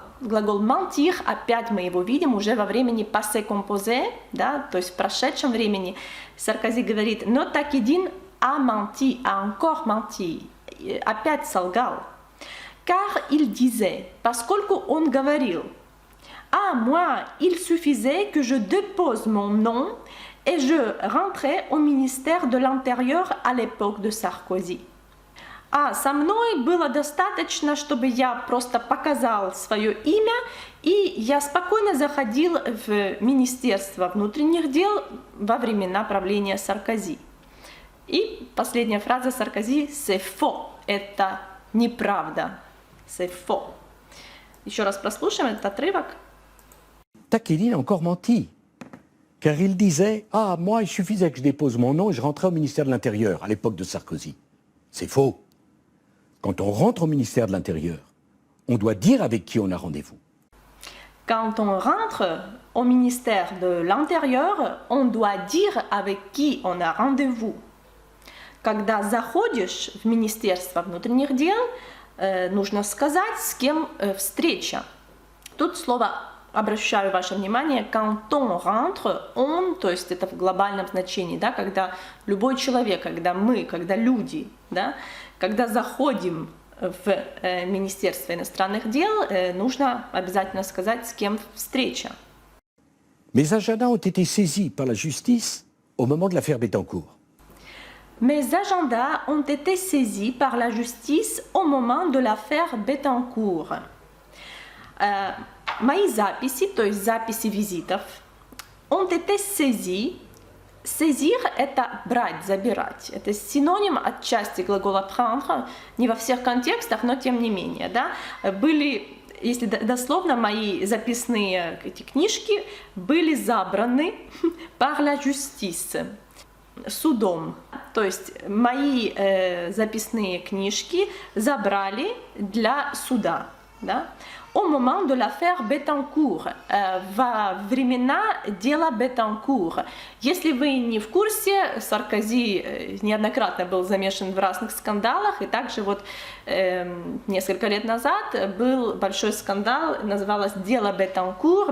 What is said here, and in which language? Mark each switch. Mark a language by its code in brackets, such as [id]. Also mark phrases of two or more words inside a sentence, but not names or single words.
[ru] Глагол mentir, опять мы его видим уже во времени [fr] passé composé, [ru] да, то есть в прошедшем времени. Саркози говорит «Но Takedine [fr] a menti, a encore menti». [ru] Опять солгал. Car il disait, поскольку он говорил, [fr] «Ah, moi, il suffisait que je dépose mon nom et je rentrais au ministère de l'Intérieur à l'époque de Sarkozy». [ru] А со мной было достаточно, чтобы я просто показал свое имя, и я спокойно заходил в Министерство внутренних дел во времена правления Саркози. И последняя фраза Саркози [fr] «c'est faux» – [ru] это неправда. [fr] «C'est faux». [ru] Еще раз прослушаем этот отрывок. [fr] Takieddine a encore menti. Car il disait « Ah, moi, il suffisait que je dépose mon nom et je rentrais au ministère de l'Intérieur à l'époque de Sarkozy. » C'est faux. Quand on rentre au ministère de l'Intérieur, on doit dire avec qui on a rendez-vous. Quand on rentre au ministère de l'Intérieur, on doit dire avec qui on a rendez-vous. [ru] Когда заходишь в Министерство внутренних дел, нужно сказать, с кем встреча. Тут слово, обращаю ваше внимание, [fr] quand on rentre, on, [ru] то есть это в глобальном значении, да, когда любой человек, когда мы, когда люди, да, когда заходим в Министерство иностранных дел, нужно обязательно сказать, с кем встреча. [fr] Mes agendas ont été saisis par la justice au moment de l'affaire Bettencourt. Mes agendas ont été saisis par la justice au moment de l'affaire Bettencourt. [ru] Мои записи, то есть записи визитов, [fr] ont été saisis. [ru] Saisir – это брать, забирать. Это синоним отчасти глагола prendre, не во всех контекстах, но тем не менее. Да? Были, если дословно, мои записные эти книжки были забраны [fr] par la justice, [ru] судом. То есть мои записные книжки забрали для суда. Да? [fr] Au moment de l'affaire Bettencourt, [ru] во времена дела Bettencourt. Если вы не в курсе, Саркози неоднократно был замешан в разных скандалах, и также вот несколько лет назад был большой скандал, называлось дело Bettencourt.